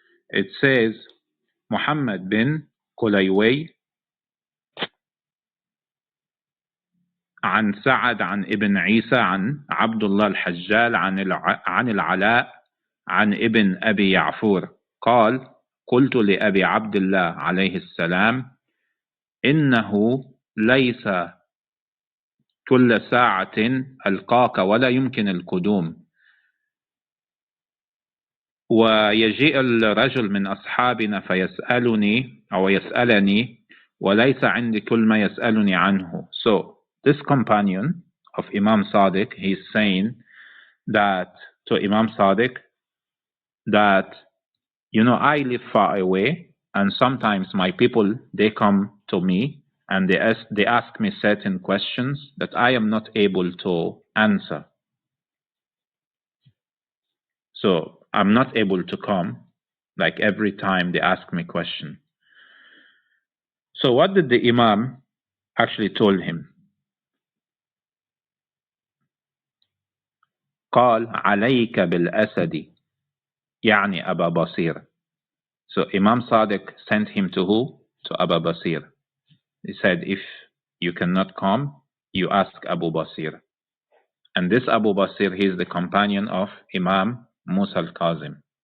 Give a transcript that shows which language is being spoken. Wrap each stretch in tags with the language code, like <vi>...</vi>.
<en>It says,</en> <ar>Muhammad bin Qulaywi عن سعد عن ابن عيسى عن عبد الله الحجال عن العلاء عن ابن أبي يعفور قال قلت لأبي عبد الله عليه السلام إنه ليس كل ساعة ألقاك ولا يمكن القدوم ويجيء الرجل من أصحابنا فيسألني أو يسألني وليس عندي كل ما يسألني عنه.</ar> <en>So this companion of Imam Sadiq, he's saying that to Imam Sadiq that, you know, I live far away and sometimes my people, they come to me and they ask me certain questions that I am not able to answer. So I'm not able to come like every time they ask me question. So what did the Imam actually told him?</en> <ar>قال عليك بالأسد يعني أبا بصير.</ar> <en>So Imam Sadiq sent him to who? To Abu Basir. He said, if you cannot come, you ask Abu Basir. And this Abu Basir, he is the companion of Imam Musa al-Kazem.</en>